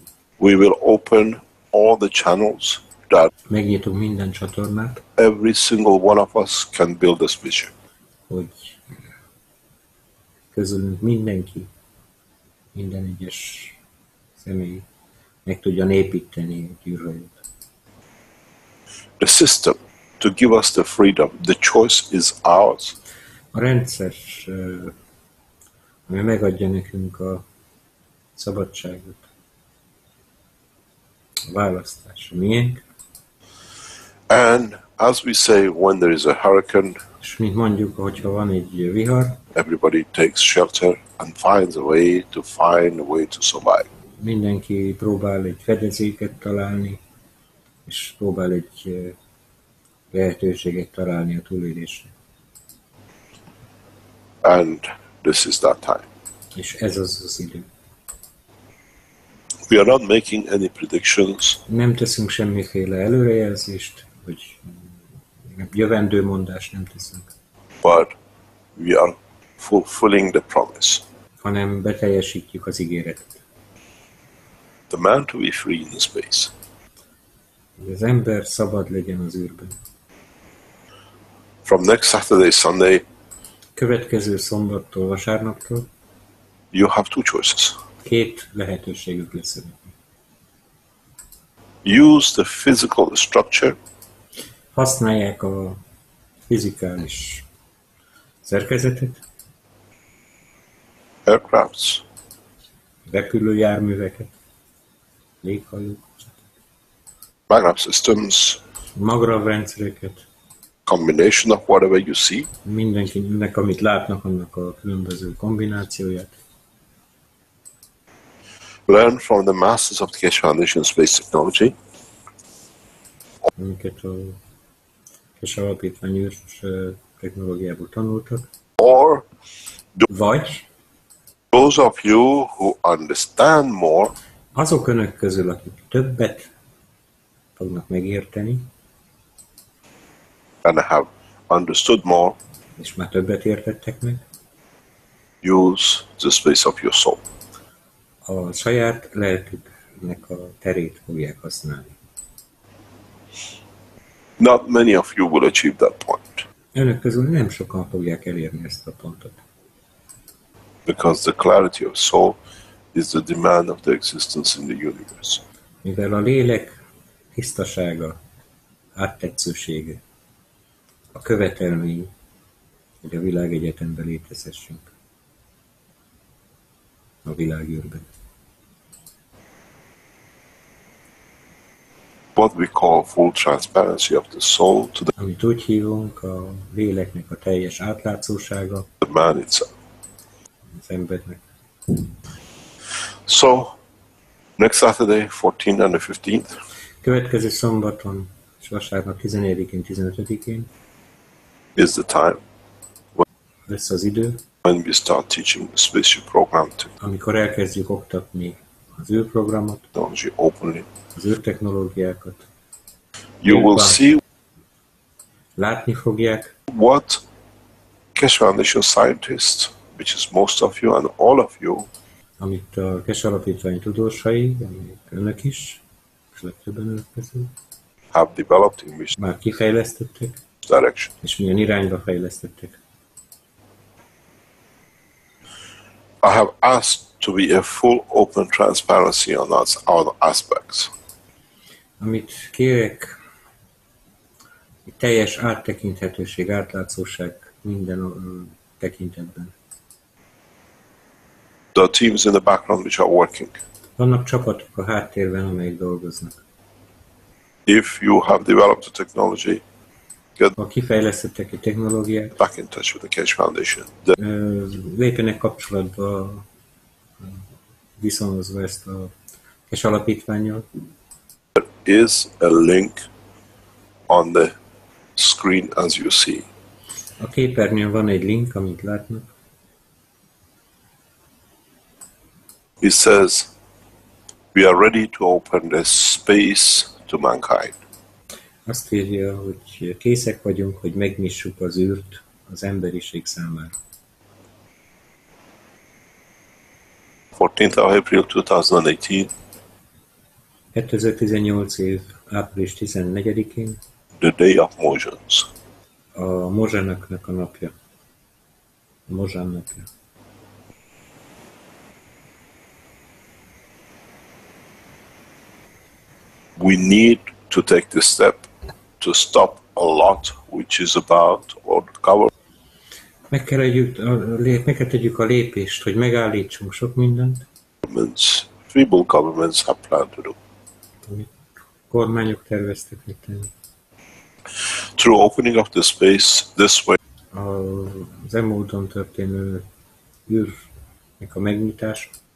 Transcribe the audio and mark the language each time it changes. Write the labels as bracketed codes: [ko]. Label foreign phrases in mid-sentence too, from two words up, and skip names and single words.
[en] We will open all the channels that [hu] Megnyitunk minden csatornát, [en] every single one of us can build this vision. [hu] hogy közülünk mindenki, minden egyes személy meg tudjon építeni egy űrhajót. [en] The system to give us the freedom, the choice is ours. [hu] A rendszer, ami megadja nekünk a szabadságot, a választás, miénk, [en] And as we say, when there is a hurricane, [hu] és mint mondjuk, hogyha van egy vihar, [en] everybody takes shelter and finds a way to survive. [hu] mindenki próbál egy fedezéket találni, és próbál egy lehetőséget találni a túlélésre. [en] And this is that time. [hu] És ez az az idő. [en] We are not making any predictions, [hu] Nem teszünk semmiféle előrejelzést, vagy jövendőmondást nem teszünk, [en] but we are fulfilling the promise. [hu] hanem beteljesítjük az ígéretet. [en] The man to be free in space. [hu] Hogy az ember szabad legyen az űrben. [en] From next Saturday, Sunday, [hu] Következő szombattól, vasárnaptól [en] you have 2 choices. [hu] 2 lehetőségük lesz önöknek. [en] Use the physical structure [hu] Használják a fizikális szerkezetet, [en] aircrafts, [hu] repülőjárműveket, léghajók, [en] magnet systems, [hu] magravrendszereket, [en] combination of whatever you see, [hu] mindenkinek, amit látnak, annak a különböző kombinációját. [en] learn from the masters of the Keshe Foundation Space Technology, [hu] amiket a Keshe alapítvány űrs technológiából tanultak. [en] or [hu] Vagy [en] those of you who understand more [hu] azok önök közül, akik többet fognak megérteni, [en] and have understood more, [hu] és már többet értettek meg, [en] use the space of your soul. [hu] a saját lelküknek a terét fogják használni. [en] Not many of you will achieve that point, [hu] Önök közül nem sokan fogják elérni ezt a pontot. [en] because the clarity of soul is the demand of the existence in the universe. [hu] Mivel a lélek tisztasága, áttetszősége, a követelmény, hogy a világegyetemben létezhessünk, a világűrben. [en] What we call full transparency of the soul to [hu] Amit úgy hívunk, a léleknek a teljes átlátszósága, [en] the man itself. [hu] az embernek. [en] So, next Saturday, 14th and the 15th, [hu] Következő szombaton és vasárnap 14-én, 15-én [en] is the time [hu] lesz az idő, [en] when we start teaching the spaceship program [hu] amikor elkezdjük oktatni az űrprogramot, [en] technology openly. [hu] az űrtechnológiákat. [en] You will see [hu] Látni fogják, [en] what Keshe Foundation scientists, which is most of you and all of you, [hu] amit a Keshe Alapítvány tudósai, amik önök is, és legtöbben önök közül, [en] have developed in which [hu] már kifejlesztettek, [en] direction. [hu] és milyen irányba fejlesztettek. [en] I have asked to be a full open transparency on our aspects. [hu] Amit kérek, egy teljes áttekinthetőség, átlátszóság minden tekintetben. [en] The teams in the background which are working. [hu] Vannak csapatok a háttérben, amelyek dolgoznak. [en] If you have developed the technology, [hu] Ha kifejlesztettek egy technológiát, [en] back in touch with the Keshe Foundation. [hu] lépjenek kapcsolatba, viszonozva ezt a Keshe Alapítvánnyal. [en] There is a link on the screen as you see. [hu] A képernyőn van egy link, amit látnak. [en] It says, we are ready to open the space to mankind. [hu] Azt írja, hogy készek vagyunk, hogy megnyissuk az űrt az emberiség számára. [en] 14th of April 2018, [hu] 2018 év április 14-én [en] the day of Mojans. [hu] a mozsanaknak a napja. A mozsán napja. [en] We need to take the step to stop a lot which is about or cover [hu] Meg kell tegyük a lépést, hogy megállítsunk sok mindent, [en] governments, feeble governments have planned to do. [hu] amit kormányok terveztek megtenni. [en] Through opening up the space this way, [hu] Az e-módon történő űrnek a megnyitása,